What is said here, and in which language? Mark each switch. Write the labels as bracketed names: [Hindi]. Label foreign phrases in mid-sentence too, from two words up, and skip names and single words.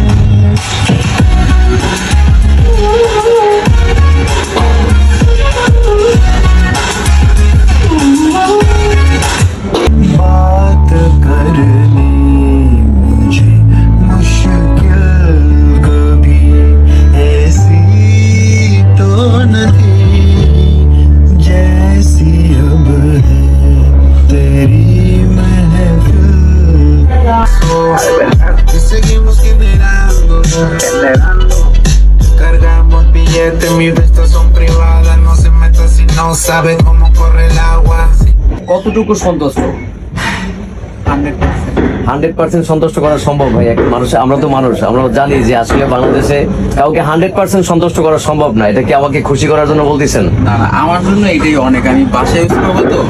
[Hindi] बात करनी मुझे मुश्किल कभी ऐसी तो न थी जैसी अब है तेरी महफिल [Spanish] seguimos generando cargamos billetes mis vistas son privadas no se meta si no sabe cómo corre el agua. [Bangla] কতটুকু সন্তুষ্ট? 100%। 100% সন্তুষ্ট করা সম্ভব ভাই? এক মানুষ, আমরা তো মানুষ, আমরা জানি যে আসলে বাংলাদেশে কাউকে 100% সন্তুষ্ট করা সম্ভব না। এটা কি আমাকে খুশি করার জন্য বলতেছেন? না না, আমার জন্য এটাই অনেক, আমি বাসায় ইউজ করবো তো।